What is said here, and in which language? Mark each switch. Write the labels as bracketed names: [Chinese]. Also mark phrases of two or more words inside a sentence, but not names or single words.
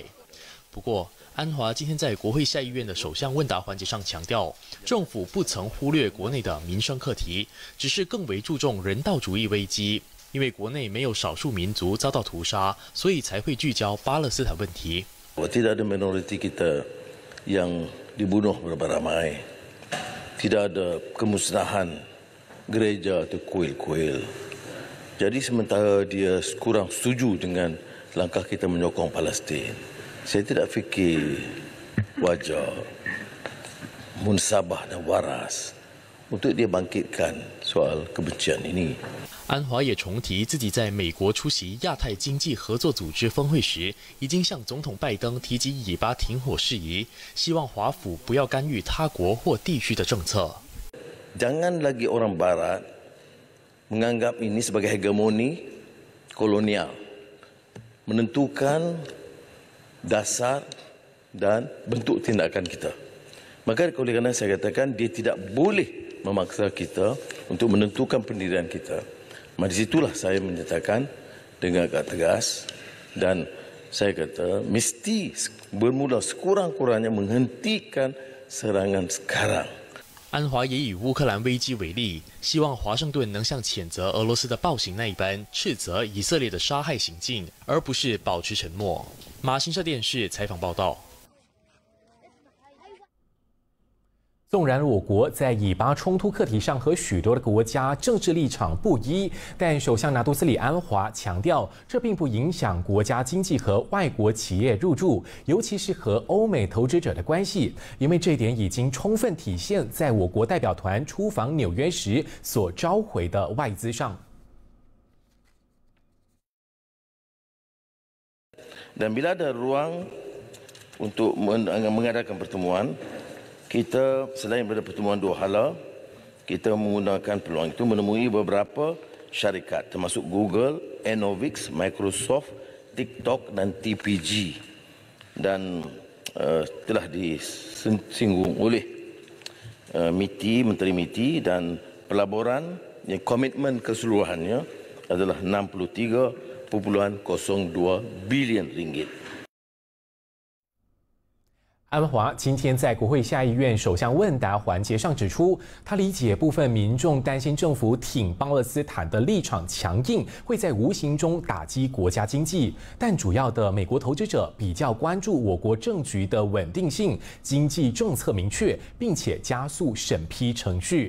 [Chinese] 不过，安华今天在国会下议院的首相问答环节上强调，政府不曾忽略国内的民生课题，只是更为注重人道主义危机。因为国内没有少数民族遭到屠杀，所以才会聚焦巴勒斯坦问题。 [Malay] Tidak ada minoriti kita yang dibunuh beramai-ramai, tidak ada kemusnahan gereja atau kuil-kuil. Jadi sementara dia kurang setuju dengan langkah kita menyokong Palestin, saya tidak fikir wajar, munsabah dan waras untuk dia bangkitkan soal kebencian ini. [Chinese] 安华也重提，自己在美国出席亚太经济合作组织峰会时，已经向总统拜登提及以巴停火事宜，希望华府不要干预他国或地区的政策。 [Malay] Jangan lagi orang Barat menganggap ini sebagai hegemoni kolonial, menentukan dasar dan bentuk tindakan kita. Maka oleh kerana saya katakan dia tidak boleh memaksa kita untuk menentukan pendirian kita. Di situlah saya menyatakan dengan agak tegas dan saya kata mesti bermula sekurang-kurangnya menghentikan serangan sekarang. [Chinese] 安华也以乌克兰危机为例，希望华盛顿能像谴责俄罗斯的暴行那一般，斥责以色列的杀害行径，而不是保持沉默。马新社电视采访报道。纵然我国在以巴冲突课题上和许多的国家政治立场不一，但首相拿督斯里安华强调，这并不影响国家经济和外国企业入驻，尤其是和欧美投资者的关系，因为这一点已经充分体现在我国代表团出访纽约时所召回的外资上。 [Malay] Dan bila ada ruang untuk mengadakan pertemuan, kita selain pada pertemuan dua hala, kita menggunakan peluang itu menemui beberapa syarikat termasuk Google, Enovix, Microsoft, TikTok dan TPG dan telah disinggung oleh Menteri MITI dan pelaburan yang komitmen keseluruhannya adalah 63.02 bilion ringgit. [Chinese] 安华今天在国会下议院首相问答环节上指出，他理解部分民众担心政府挺巴勒斯坦的立场强硬，会在无形中打击国家经济。但主要的美国投资者比较关注我国政局的稳定性、经济政策明确，并且加速审批程序。